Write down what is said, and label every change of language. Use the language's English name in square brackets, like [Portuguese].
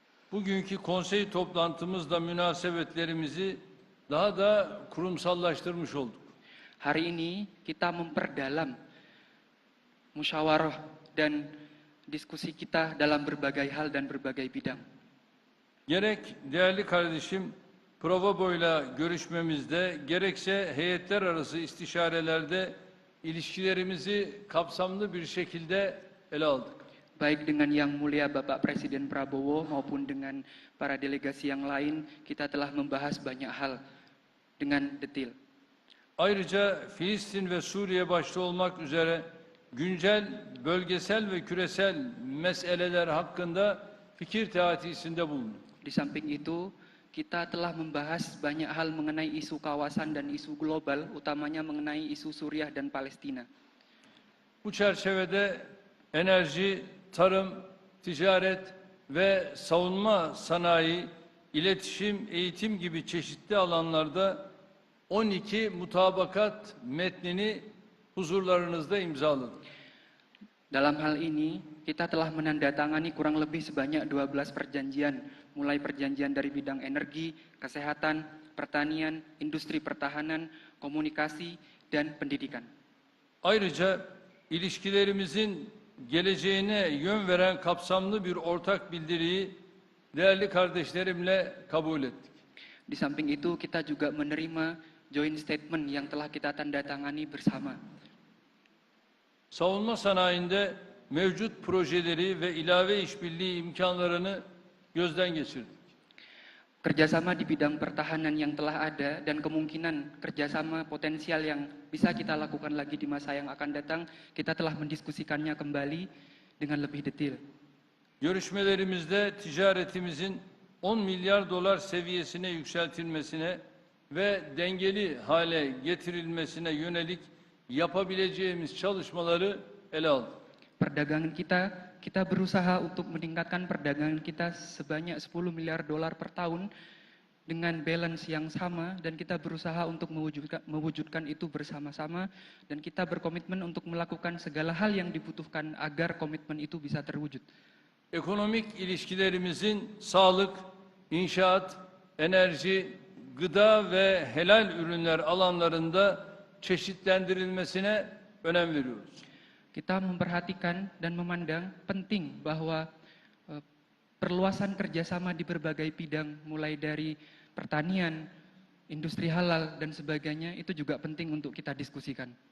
[Turkish] Bugünkü konsey toplantımızda münasebetlerimizi daha da kurumsallaştırmış olduk. [Indonesian] Hari ini kita memperdalam musyawarah dan diskusi kita dalam berbagai hal dan berbagai bidang. [Turkish] Gerek değerli kardeşim Provobo'yla görüşmemizde, gerekse heyetler arası istişarelerde ilişkilerimizi kapsamlı bir şekilde ele aldık. [Indonesian] Baik dengan Yang Mulia Bapak Presiden Prabowo maupun dengan para delegasi yang lain, kita telah membahas banyak hal dengan detail. [Turkish] Ayrıca Filistin ve Suriye başta olmak üzere güncel, bölgesel ve küresel meseleler hakkında fikir teatisinde bulunduk. [Indonesian] Di samping itu, kita telah membahas banyak hal mengenai isu kawasan dan isu global, utamanya mengenai isu Suriah dan Palestina. [Turkish] Bu çerçevede enerji, tarım, ticaret ve savunma sanayi, iletişim, eğitim gibi çeşitli alanlarda 12 mutabakat metnini huzurlarınızda imzaladık. [Indonesian] Dalam hal ini, kita telah menandatangani kurang lebih sebanyak 12 perjanjian, mulai perjanjian dari bidang energi, kesehatan, pertanian, industri pertahanan, komunikasi, dan pendidikan. [Turkish] Ayrıca ilişkilerimizin geleceğine yön veren kapsamlı bir ortak bildiriyi değerli kardeşlerimle kabul ettik. [Indonesian] Di samping itu, kita juga menerima joint statement yang telah kita tandatangani bersama. [Turkish] Savunma sanayinde mevcut projeleri ve ilave işbirliği imkanlarını gözden geçirdik. [Indonesian] Kerjasama di bidang pertahanan yang telah ada dan kemungkinan kerjasama potensial yang bisa kita lakukan lagi di masa yang akan datang, kita telah mendiskusikannya kembali dengan lebih detail. [Turkish] Görüşmelerimizde ticaretimizin 10 milyar dolar seviyesine yükseltilmesine ve dengeli hale getirilmesine yönelik yapabileceğimiz çalışmaları ele aldık. [Indonesian] Perdagangan kita berusaha untuk meningkatkan perdagangan kita sebanyak 10 miliar dolar per tahun dengan balance yang sama, dan kita berusaha untuk mewujudkan itu bersama-sama, dan kita berkomitmen untuk melakukan segala hal yang dibutuhkan agar komitmen itu bisa terwujud. [Turkish] Ekonomik ilişkilerimizin sağlık, inşaat, enerji, gıda ve helal ürünler alanlarında çeşitlendirilmesine önem veriyoruz. [Indonesian] Kita memperhatikan dan memandang penting bahwa perluasan kerjasama di berbagai bidang, mulai dari pertanian, industri halal, dan sebagainya, itu juga penting untuk kita diskusikan.